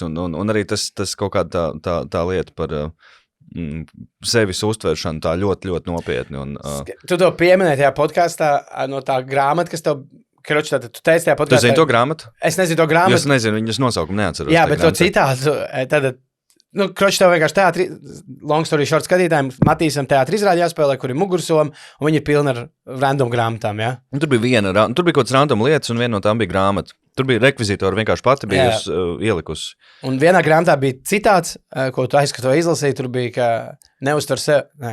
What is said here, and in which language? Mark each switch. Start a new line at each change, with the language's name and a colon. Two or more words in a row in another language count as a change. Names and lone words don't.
Latvian: Un arī tas kaut kāda tā lieta par sevis uztveršanu tā ļoti, ļoti nopietni. Tu to pieminēji tajā podkastā no tā grāmata, kas tev... Kroči, tātad tu teici tajā podkastā... Tu zini to grāmatu? Es nezinu to grāmatu. Es nezinu, viņas nosaukumu neatceros. Jā, bet to citātu, kroči, tev vienkārši teātri,
English: long story short
Latvian: skatītājiem, Matīsam teātri izrādi jāspēlē, kur ir mugursoma, un viņi ir pilni ar random grāmatām, jā? Un tur bija kaut kāds random lietas, un viena no tām bija grāmata. Tur bija rekvizītori, vienkārši pati bija ielikusi. Un vienā grāmatā bija citāts, ko tu aizskatu izlasīji, tur bija, ka neuztver sevi.